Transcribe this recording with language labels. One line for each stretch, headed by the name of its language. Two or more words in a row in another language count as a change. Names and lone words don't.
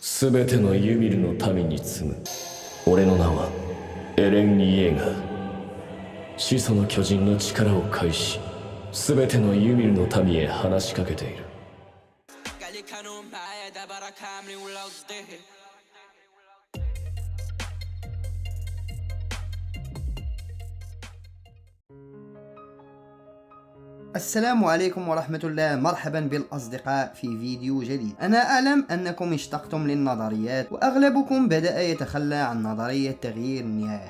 Japanese: すべてのユミルの民に継ぐ俺の名はエレン・イエーガー。始祖の巨人の力を介し、すべてのユミルの民へ話しかけている。
Arabic: السلام عليكم ورحمة الله. مرحبا بالأصدقاء في فيديو جديد. أنا أعلم أنكم اشتقتم للنظريات وأغلبكم بدأ يتخلى عن نظرية تغيير النهاية.